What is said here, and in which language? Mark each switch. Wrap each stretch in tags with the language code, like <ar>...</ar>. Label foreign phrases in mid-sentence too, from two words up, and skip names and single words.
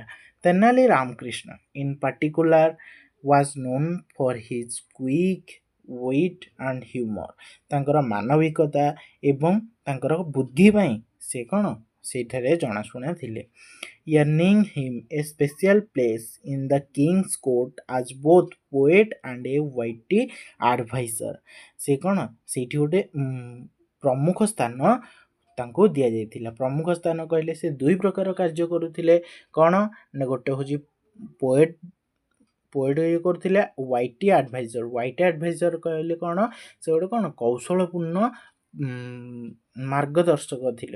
<en>Tenali Ramakrishna in particular was known for his quick wit and humour.</en> <or>ତାଙ୍କର ମାନବିକତା ଏବଂ ତାଙ୍କର ବୁଦ୍ଧି ପାଇଁ ସେ କ'ଣ ସେଇଠାରେ ଜଣାଶୁଣା ଥିଲେ।</or> <en>earning him a special place in the king's court as both poet and a witty advisor।</en> <or>ସେ କ'ଣ ସେଇଠି ଗୋଟେ ପ୍ରମୁଖ ସ୍ଥାନ ତାଙ୍କୁ ଦିଆଯାଇଥିଲା। ପ୍ରମୁଖ ସ୍ଥାନ କହିଲେ ସେ 2 ପ୍ରକାର କାର୍ଯ୍ୟ କରୁଥିଲେ। କ'ଣ ନା ଗୋଟେ ହେଉଛି ପୋଏଟ୍ ଇଏ କରୁଥିଲେ,</or> <en>witty advisor</en> <or>କହିଲେ କ'ଣ ସେ ଗୋଟେ କ'ଣ କୌଶଳପୂର୍ଣ୍ଣ ମାର୍ଗଦର୍ଶକ ଥିଲେ।</or>